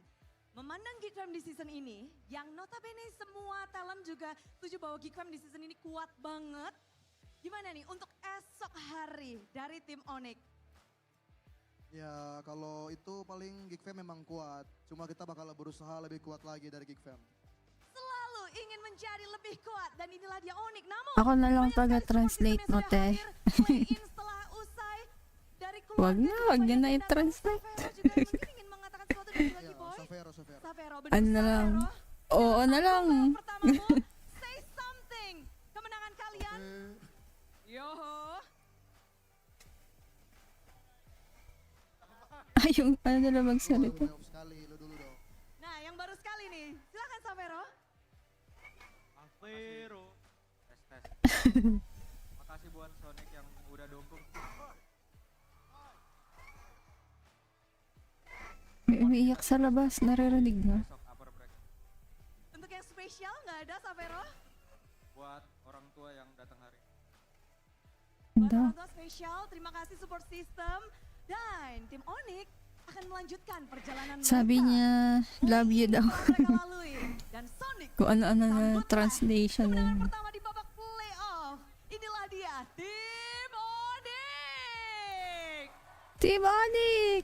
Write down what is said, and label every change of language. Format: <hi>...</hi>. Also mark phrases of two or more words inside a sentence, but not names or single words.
<id>Memandang Geek Fam di season ini, yang notabene semua talent juga setuju bahwa Geek Fam di season ini kuat banget. Gimana nih untuk esok hari dari tim ONIC? Ya kalau itu paling Geek Fam memang kuat. Cuma kita bakal berusaha lebih kuat lagi dari Geek Fam. Selalu ingin menjadi lebih kuat dan inilah dia ONIC. Namun</id> <tl>Ako na lang taga-translate mo, te.</tl> <id>play-in setelah usai dari</id> <tl>Wag</tl> <id>keluarga</id> <tl>na i-translate.</tl> <id>ingin mengatakan sesuatu dari lagi boy. Savero, benar</id> <tl>Ano na lang. Oo na lang.</tl> <id>Pertamamu,</id> <en>say something.</en> <id>Kemenangan kalian. Yoho.</id> <tl>Ay, yung ano nila magsalita.</tl> <id>Nah, yang baru sekali nih. Silakan Savero. Savero. Tes. Makasih buat Sonic yang udah dukung.</id> <tl>May umiiyak sa labas, naririnig na.</tl> <id>Untuk yang spesial nggak ada Savero? Buat orang tua yang datang hari. Buat orang tua spesial, terima kasih support system. Dan tim ONIC akan melanjutkan perjalanan</id> <tl>Sabi niya,</tl> <en>love you</en> <tl>daw.</tl> <id>mereka lalui. Dan Sonic</id> <tl>Kung ano-ano na translation na.</tl> <id>pertama di babak playoff. Inilah dia, tim ONIC. Team Onyx!</id>